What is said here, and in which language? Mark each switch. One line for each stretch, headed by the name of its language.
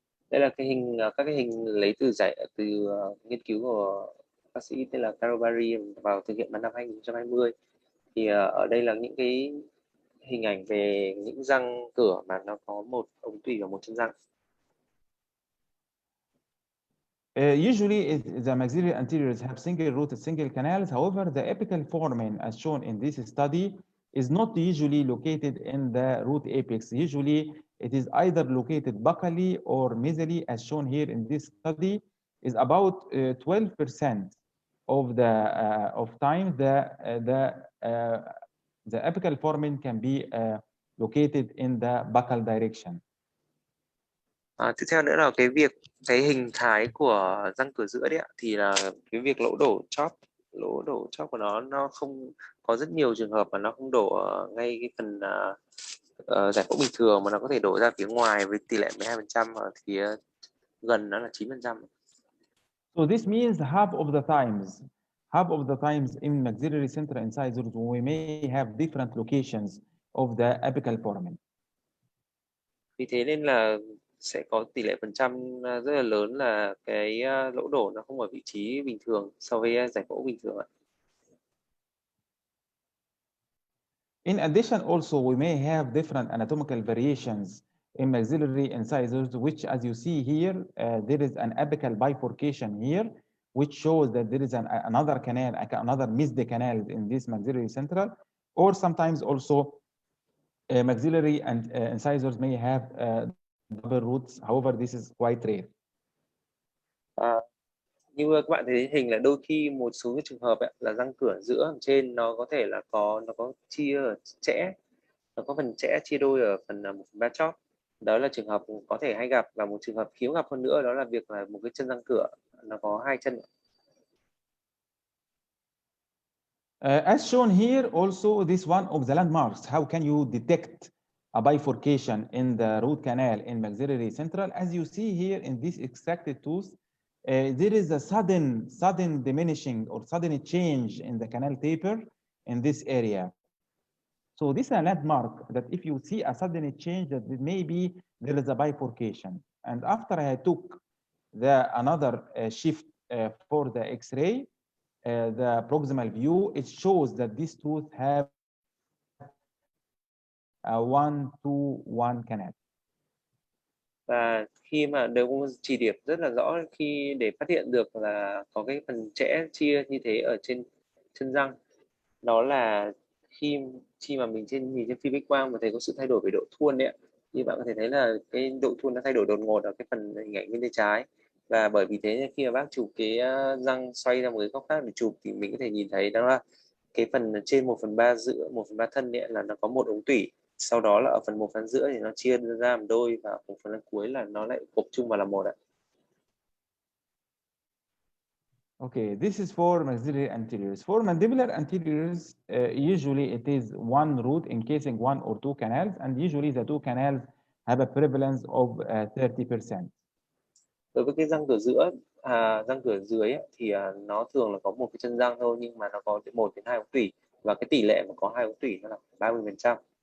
Vietnamese: Đây là các cái hình lấy từ nghiên cứu của bác sĩ tên là Caro Berry vào thực hiện vào năm 2020. Thì ở đây là những cái hình ảnh về những răng cửa mà nó có một ống tủy và một chân răng.
English: Usually, the maxillary anteriors have single rooted, single canals. However, the apical foramen, as shown in this study, is not usually located in the root apex. Usually, it is either located buccally or mesially, as shown here in this study. Is about 12% of time the apical foramen can be located in the buccal direction.
Vietnamese: Tiếp theo nữa là cái hình thái của răng cửa giữa đấy ạ, thì là cái việc lỗ đổ chóp của nó không có rất nhiều trường hợp mà nó không đổ ngay cái phần giải phẫu bình thường, mà nó có thể đổ ra phía ngoài với tỷ lệ 12% ở gần nó là 9%.
English: So this means half of the times in maxillary central incisors we may have different locations of the apical foramen.
Vietnamese: Vì thế nên là sẽ có tỷ lệ phần trăm rất là lớn là cái lỗ đổ nó không ở vị trí bình thường so với giải phẫu bình thường ạ.
English: In addition, also we may have different anatomical variations in maxillary incisors, which, as you see here, there is an apical bifurcation here, which shows that there is another canal, another missed canal in this maxillary central, or sometimes also maxillary and incisors may have double roots. However, this is quite rare.
Vietnamese: Như các bạn thấy hình là đôi khi một số cái trường hợp ấy, là răng cửa giữa ở trên nó có thể là nó có chia ở chẽ, nó có phần chẽ chia đôi ở phần 1/3 chóp. Đó là trường hợp có thể hay gặp, và một trường hợp hiếm gặp hơn nữa đó là việc là một cái chân răng cửa nó có hai chân.
English: As shown here, also this one of the landmarks. How can you detect a bifurcation in the root canal in maxillary central? As you see here in this extracted tooth, there is a sudden diminishing or sudden change in the canal taper in this area. So this is a landmark that if you see a sudden change, that maybe there is a bifurcation. And after I took another shift for the X-ray, the proximal view, it shows that this tooth have a 1-2-1 canal.
Vietnamese: Và khi mà đều có chỉ điểm rất là rõ khi để phát hiện được là có cái phần chẽ chia như thế ở trên chân răng, đó là khi mà mình nhìn trên phim X quang mà thấy có sự thay đổi về độ thuôn đấy, như bạn có thể thấy là cái độ thuôn nó thay đổi đột ngột ở cái phần hình ảnh bên tay trái, và bởi vì thế khi mà bác chụp cái răng xoay ra một cái góc khác để chụp thì mình có thể nhìn thấy đó là cái phần trên 1/3 giữa 1/3 thân ấy là nó có một ống tủy, sau đó là ở phần 1/2 thì nó chia ra làm đôi, và ở phần cuối là nó lại gộp chung vào là một ạ.
English: Okay, this is for maxillary anteriors. For mandibular anteriors, usually it is one root encasing one or two canals, and usually the two canals have a prevalence of 30%.
Vietnamese: Đối với cái răng cửa giữa, răng cửa dưới ấy, thì nó thường là có một cái chân răng thôi, nhưng mà nó có 1 đến 2 ống tủy, và cái tỷ lệ mà có 2 ống tủy nó là 30%.